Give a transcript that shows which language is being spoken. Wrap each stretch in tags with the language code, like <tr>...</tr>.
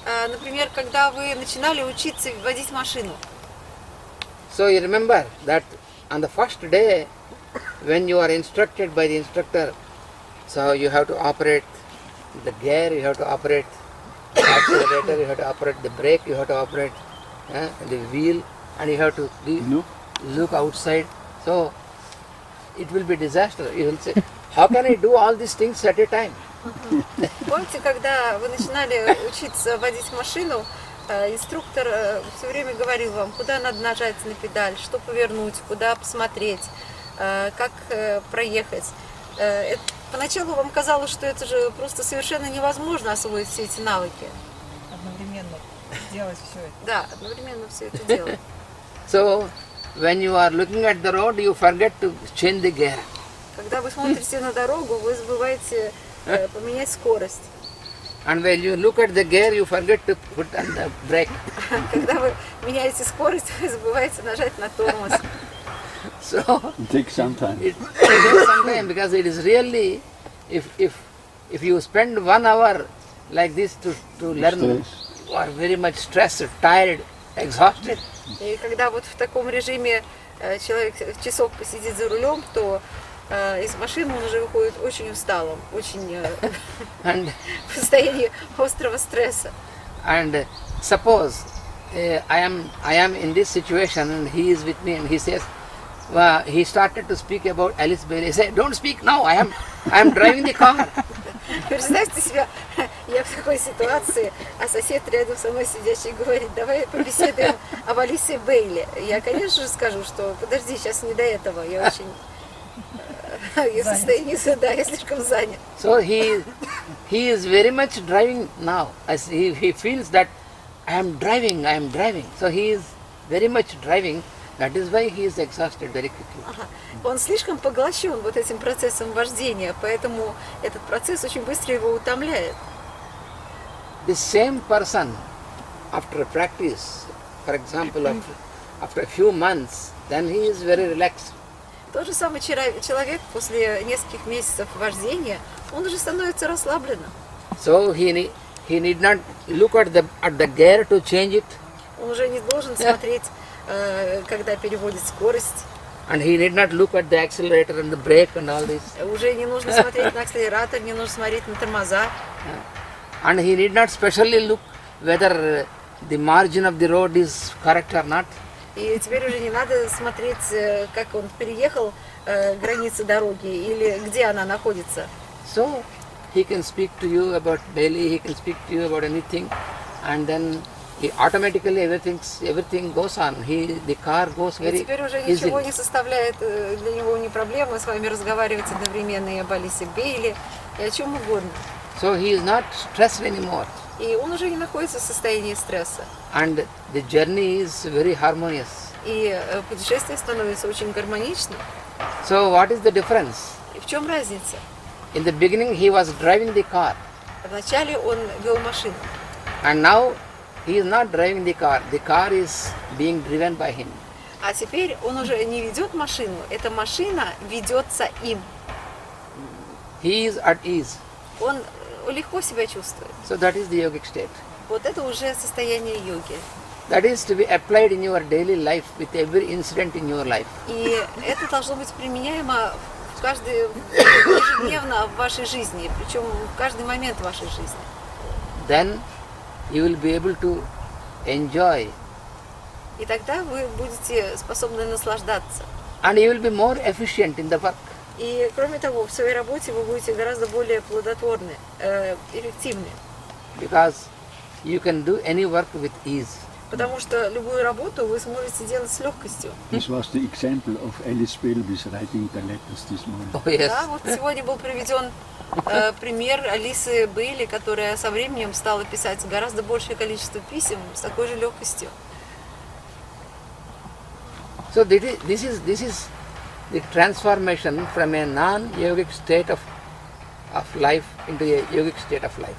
<ru>Например, когда вы начинали учиться водить машину.</ru> <en>so you remember that on the first day, when you are instructed by the instructor, so you have to operate the gear, you have to operate the accelerator, you have to operate the brake, you have to operate the wheel, and you have to look outside. So it will be disaster. You will say, how can I do all these things at a time?</en> <ru>Помните, когда вы начинали учиться водить машину, инструктор все время говорил вам, куда надо нажать на педаль, что повернуть, куда посмотреть, как проехать. Поначалу вам казалось, что это же просто совершенно невозможно освоить все эти навыки. Одновременно делать все это. Да, одновременно все это делать.</ru> <en>So, when you are looking at the road, you forget to change the gear.</en> <ru>Когда вы смотрите на дорогу, вы забываете поменять скорость.</ru> <en>And when you look at the gear, you forget to put on the brake.</en> <ru>Когда вы меняете скорость, вы забываете нажать на тормоз.</ru> <en>So, It takes some time. it takes some time because it is really, if you spend 1 hour like this to learn, Stress. you are very much stressed, tired, exhausted.</en> <ru>И когда вот в таком режиме человек часов посидит за рулем, то из машины он уже выходит очень усталым, очень</ru> <en>And,</en> <ru>в состоянии острого стресса.</ru> <en>and suppose I am in this situation and he is with me and he says, he started to speak about Alice Bailey. He said, don't speak now, I am driving the car.</en> <ru>Представьте себя, я в такой ситуации, а сосед рядом со мной сидящий говорит, давай побеседуем об Алисе Бейли. Я, конечно же, скажу, что подожди, сейчас не до этого, я очень я в состоянии, да, я слишком занят.</ru> <en>So he is very much driving now. As he feels that I am driving. So he is very much driving. That is why he is exhausted very quickly. Ага.</en> <ru>Он слишком поглощен вот этим процессом вождения, поэтому этот процесс очень быстро его утомляет.</ru> <en>The same person, after practice, for example, after a few months, then he is very relaxed.</en> <ru>Тот же самый человек после нескольких месяцев вождения, он уже становится расслабленным.</ru> <en>So he need not look at the gear to change it,</en> <ru>Он уже не должен смотреть, когда переводит скорость.</ru> <en>and he need not look at the accelerator and the brake and all this.</en> <ru>Уже не нужно смотреть на акселератор, не нужно смотреть на тормоза.</ru> <en>And he need not specially look whether the margin of the road is correct or not.</en> <ru>И теперь уже не надо смотреть, как он переехал границы дороги или где она находится.</ru> <en>So he can speak to you about Bailey, he can speak to you about anything, and then he automatically everything goes on. The car goes</en> <ru>И</ru> <en>very</en> <ru>теперь уже ничего</ru> <en>easily.</en> <ru>не составляет для него ни проблемы с вами разговаривать одновременно и об Алисе Бейли, и о чем угодно.</ru> <en>So he is not stressed anymore,</en> <ru>И он уже не находится в состоянии стресса.</ru> <en>and the journey is very harmonious.</en> <ru>И путешествие становится очень гармоничным.</ru> <en>So what is the difference?</en> <ru>И в чем разница?</ru> <en>In the beginning he was driving the car,</en> <ru>Вначале он вел машину,</ru> <en>and now he is not driving the car. The car is being driven by him.</en> <ru>а теперь он уже не ведет машину, эта машина ведется им.</ru> <en>He is at ease.</en> <ru>Он легко себя чувствует.</ru> <en>So that is the yogic state.</en> <ru>Вот это уже состояние йоги.</ru> <en>That is to be applied in your daily life with every incident in your life.</en> <ru>И это должно быть применяемо ежедневно в вашей жизни, причем в каждый момент вашей жизни.</ru> <en>Then you will be able to enjoy,</en> <ru>И тогда вы будете способны наслаждаться.</ru> <en>and you will be more efficient in the work.</en> <ru>И кроме того, в своей работе вы будете гораздо более плодотворны, эффективны.</ru> <en>Because you can do any work with ease.</en> <ru>Потому что любую работу вы сможете делать с легкостью.</ru> <en>This was the example of Alice Bailey's writing the letters this morning. Oh yes.</en> <ru>Да, вот сегодня был приведен пример Алисы Бейли, которая со временем стала писать гораздо большее количество писем с такой же легкостью.</ru> <en>So this is the transformation from a non-yogic state of life into a yogic state of life.</en>